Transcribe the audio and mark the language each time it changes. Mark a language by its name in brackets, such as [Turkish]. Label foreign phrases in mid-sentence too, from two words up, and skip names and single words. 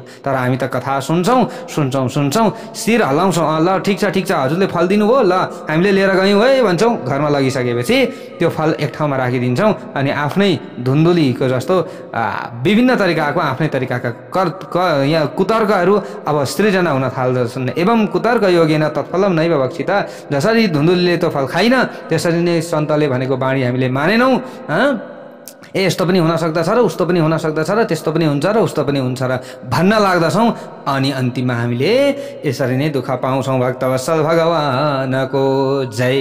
[Nepali] तर हामी त कथा सुन्छौँ, शिर हलाउँछौँ, ल ठिक छ हजुरले फल दिनुभयो, ल हामीले लिएर गयौँ है भन्छौँ। घरमा लगिसकेपछि त्यो फल एक ठाउँमा राखिदिन्छौँ अनि आफ्नै धुन्धुलीको जस्तो विभिन्न तरिकाको आफ्नै तरिकाका यहाँ कुतर्कहरू अब सृजना हुन थाल्दछन्। [Sanskrit] एवं कुतर्क योगेन तत्फलम नैव भक्षिता। [Nepali] जसरी धुन्धुलीले त्यो फल खाइन, त्यसरी नै सन्तले भनेको बाणी हामीले मानेनौँ। यस्तो पनि हुन सक्दछ र उस्तो पनि हुन सक्दछ र त्यस्तो पनि हुन्छ र उस्तो पनि हुन्छ र भन्न लाग्दछौँ, अनि अन्तिममा हामीले यसरी नै दुःख पाउँछौँ। भक्तवत्सल भगवानको जय।